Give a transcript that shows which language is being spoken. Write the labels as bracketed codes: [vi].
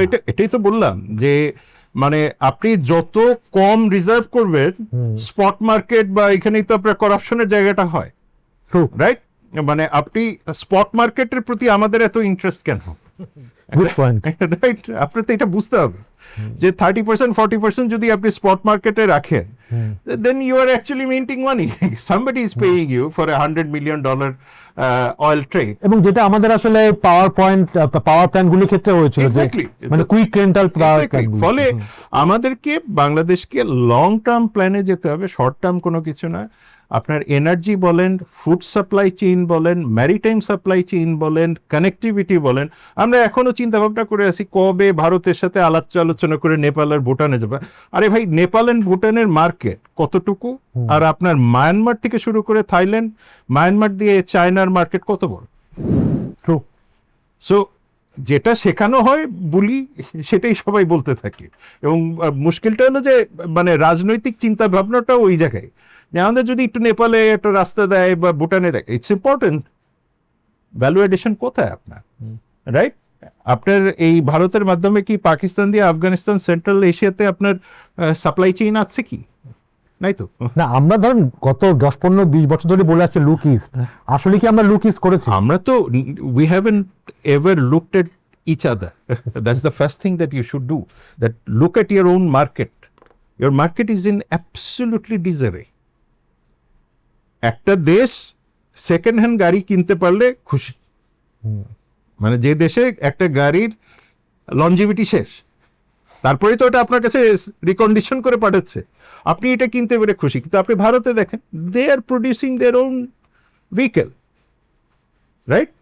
[bn] এটাই তো বললাম যে মানে আপনি যত কম রিজার্ভ করবেন, স্পট মার্কেট বা এখানেই তো আপনার করাপশনের জায়গাটা হয়, রাইট? মানে আপনি স্পট মার্কেটের প্রতি আমাদের এত ইন্টারেস্ট কেন? [en] Good point. [bn] রাইট, আপনার তো এটা বুঝতে হবে যে 30% 40% যদি আপনি স্পট মার্কেটে রাখেন, [en] then you are actually minting money. Somebody is paying you for $100 million oil trade. [bn] এবং যেটা আমাদের আসলে পাওয়ার প্ল্যান্ট গুলির ক্ষেত্রে হয়েছিল, যে [en] Exactly. [bn] মানে কুইক রেন্টাল পাওয়ার [en] Exactly. [bn] প্ল্যান্ট। ফলে আমাদেরকে বাংলাদেশকে লং টার্ম প্ল্যানে যেতে হবে, শর্ট টার্ম কোনো কিছু না। আপনার এনার্জি বলেন, ফুড সাপ্লাই চেইন বলেন, ম্যারিটাইম সাপ্লাই চেইন বলেন, কানেক্টিভিটি বলেন, আমরা এখনো চিন্তা ভাবনা করে আছি কবে ভারতের সাথে আলাপ আলোচনা করে নেপাল আর ভুটানে যাবে। আরে ভাই, নেপাল এন্ড ভুটানের মার্কেট কতটুকু, আর আপনার মায়ানমার থেকে শুরু করে থাইল্যান্ড, মায়ানমার দিয়ে চায়নার মার্কেট কত বড়। [en] True. [bn] সো যেটা শেখানো হয় বলি, সেটাই সবাই বলতে থাকে। এবং মুশকিলটা হলো যে মানে রাজনৈতিক চিন্তা ভাবনাটা ওই জায়গায়, যে আমাদের যদি একটু নেপালে একটা রাস্তা দেয় বা ভুটানে দেয়, [en] It's important. [bn] ভ্যালু এডিশন কোথায় আপনার, রাইট? আপনার এই ভারতের মাধ্যমে কি পাকিস্তান দিয়ে আফগানিস্তান, সেন্ট্রাল এশিয়াতে আপনার সাপ্লাই চেইন আছে কি? নাই তো। না, আমরা ধরুন গত 10-15-20 বছর ধরে বলে আসছে লুক ইস্ট, আসলে কি আমরা লুক ইস্ট করেছি? আমরা তো [en] we haven't ever looked at each other. That's the first thing that you should do, that look at your own market. Your market is in absolutely disarray. [bn] একটা দেশ second hand গাড়ি কিনতে পারলে খুশি, মানে যে দেশে একটা গাড়ির লনজিভিটি শেষ, তারপরে তো ওটা আপনার কাছে রিকন্ডিশন করে পাঠাচ্ছে, আপনি এটা কিনতে পেরে খুশি। কিন্তু আপনি ভারতে দেখেন, [en] They are producing their own vehicle, right?